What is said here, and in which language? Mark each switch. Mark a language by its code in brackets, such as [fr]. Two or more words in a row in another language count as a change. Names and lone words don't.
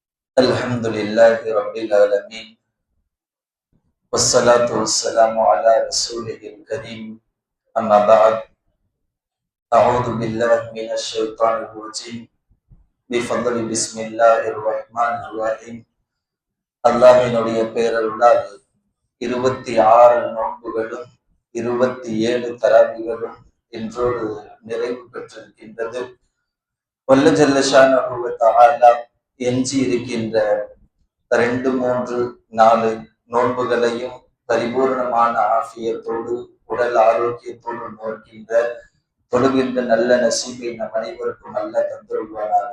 [ar] الحمد لله رب العالمين والصلاة والسلام على رسوله الكريم أما بعد أعوذ بالله من الشيطان الرجيم بفضل بسم الله الرحمن الرحيم [ta] அல்லாஹ்வினுடைய பேரருளால் 26 நோன்புகளும் 27 தராவிகளும் இன்றோடு நிறைவு பெற்றிருக்கின்றது. வல்ல [ar] جل شأنه و تعالى [ta] எஞ்சி இருக்கின்ற 2, 3, 4 நோன்புகளையும் பரிபூர்ணமான ஆஃபியத்தோடு உடல் ஆரோக்கியத்தோடு நோக்கின்ற தொழுகின்ற நல்ல நசீபை நம் அனைவருக்கும் நல்ல தந்துருவானாக.